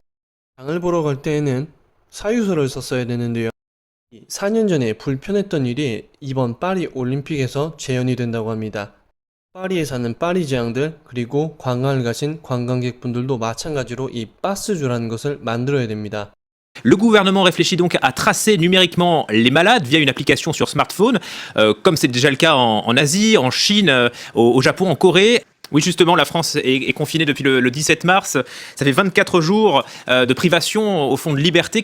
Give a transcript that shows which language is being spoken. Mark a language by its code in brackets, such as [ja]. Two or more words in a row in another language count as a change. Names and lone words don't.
[ko] 장을 보러 갈 때에는 사유서를 썼어야 되는데요. 4년 전에 불편했던 일이 이번 파리 올림픽에서 재현이 된다고 합니다. 파리에 사는 파리지앙들 그리고 관광을 가신 관광객분들도 마찬가지로 이 빠스주라는 것을 만들어야 됩니다. [fr] Le gouvernement réfléchit donc à tracer numériquement les malades via une application sur smartphone, comme c'est déjà le cas en Asie, en Chine, au Japon, en Corée. Oui, justement, la France est confinée depuis le 17 mars. Ça fait 24 jours de privation, au fond, de liberté.